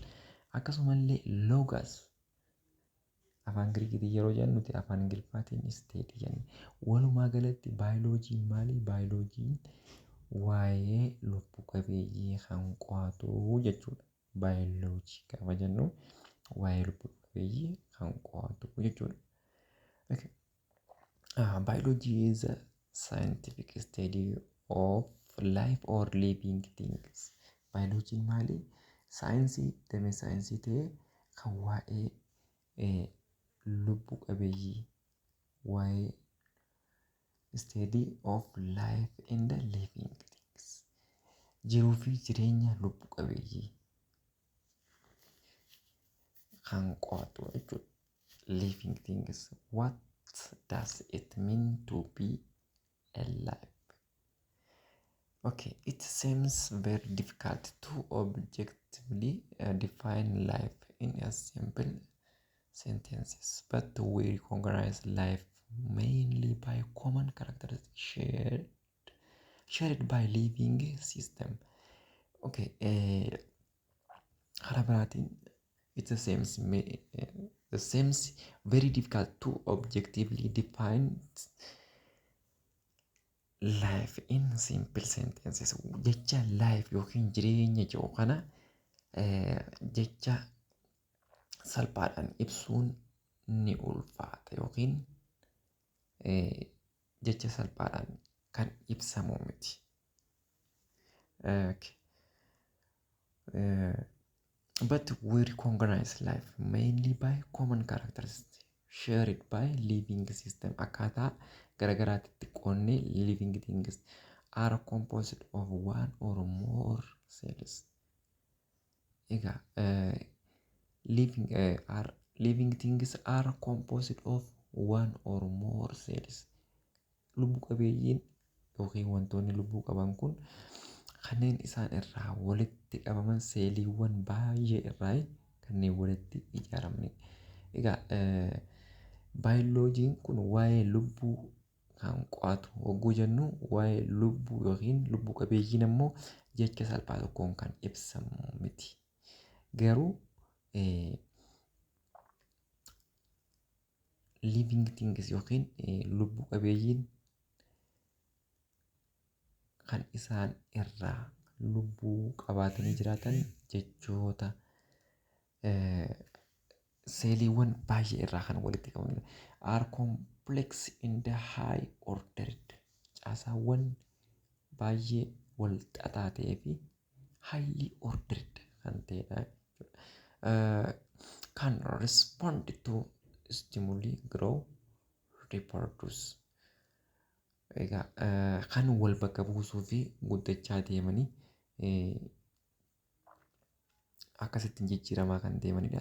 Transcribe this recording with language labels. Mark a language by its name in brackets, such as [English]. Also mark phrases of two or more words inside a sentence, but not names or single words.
[Oromo] Akkasumallee logos afaan Giriikiitiin yeroo jennu nuti afaan Ingiliffaatiin steady jenna. Walumaa galatti baayoloojiin maali? Baayoloojiin waa'ee lubbu qabeeyyii kan qo'atu jechuudha. Baayoloojii gaafa jennu waa'ee lubbu qabeeyyii kan qo'atu jechuudha. [English] Biology is a scientific study of life or living things. [Oromo] Biology maali? Saayinsii damee saayinsii ta'ee kan waa'ee lubbuu qabeeyyii, waa'ee [English] study of life and living things, [Oromo] jiruu fi jireenya lubbuu qabeeyyii kan qo'atu jechuudha. [English] Living things. What does it mean to be alive? Okay, it seems very difficult to objectively define life in a simple sentences, but we recognize life mainly by common characteristics shared by living system. Okay, it seems very difficult to objectively define life in simple sentences. [Oromo] Jecha life yookiin jireenya jedhu kana jecha salphaadhaan ibsuun ni ulfaata yookiin jecha salphaadhaan kan ibsamu miti. [English] But we recognize life mainly by common characteristics shared by living system. [Oromo] Akkaataa garagaraatti qoonnee [English] living things are composed of one or more cells. Egaa living things are composed of one or more cells. [Oromo] Lubbuu qabeeyyiin yookiin wantoonni lubbuu qaban kun kanneen isaan irraa walitti qabaman seeliiwwan baay'ee irraa kanneen walitti ijaaramanidha. Egaa baayoloojiin kun waa'ee lubbuu kan qo'atu hogguu jennu waa'ee lubbuu yookiin lubbuu qabeeyyiin ammoo jecha salphaa tokkoon kan ibsamu miti. Garuu [English] living things [Oromo] yookiin lubbuu qabeeyyiin kan isaan irraa lubbuu qabaatanii jiraatan jechoota seeliiwwan baay'ee irraa kan walitti qabamanidha. [English] Are complex in the high ordered. [Oromo] Caasaawwan baay'ee wal xaxaa ta'ee fi [English] highly ordered [Oromo] kan ta'edha. [English] Can respond to stimuli, grow, reproduce. [Oromo] Egaa kan wal bakka buusuu fi guddachaa deemanii akkasittiin jijjiiramaa kan deemanidha.